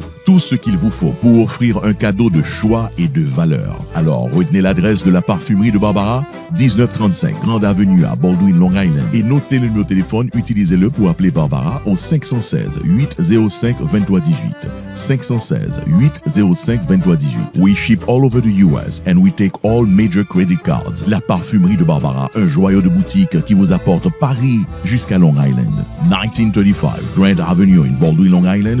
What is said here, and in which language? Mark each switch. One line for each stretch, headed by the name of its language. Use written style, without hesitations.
French: Tout ce qu'il vous faut pour offrir un cadeau de choix et de valeur. Alors, retenez l'adresse de la Parfumerie de Barbara, 1935 Grande Avenue à Baldwin, Long Island. Et notez le numéro de téléphone, utilisez-le pour appeler Barbara au 516 805 2318. 516 805 2318.
English: We ship all over the US and we take all major credit cards.
French: La Parfumerie de Barbara, un joyau de boutique qui vous apporte Paris jusqu'à Long Island.
English: 1935 Grand Avenue in Baldwin, Long Island.